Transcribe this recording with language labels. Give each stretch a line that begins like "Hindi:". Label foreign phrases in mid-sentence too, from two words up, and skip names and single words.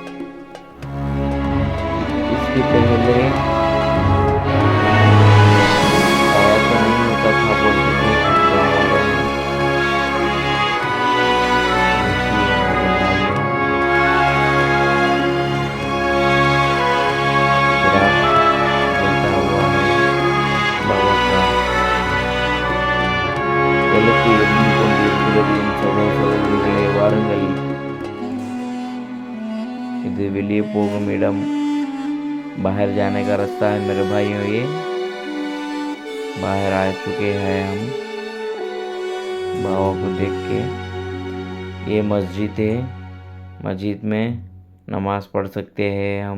Hindi: इसके पहले साया तो नहीं होता था बोलते थे गाँव वालों में। देखिए मेरे भाइयों, चिराग जलता हुआ है बाबा का।
Tamil: வெளுத்து எரிந்து கொண்டிருக்கிறது என் சகோதர சகோதரிகளே, வாருங்கள். இது வெளியே போகும் இடம்,
Hindi: बाहर जाने का रास्ता है मेरे भाइयों। ये बाहर आ चुके हैं हम बाबा को देख के। ये मस्जिद है, मस्जिद में नमाज पढ़ सकते हैं हम।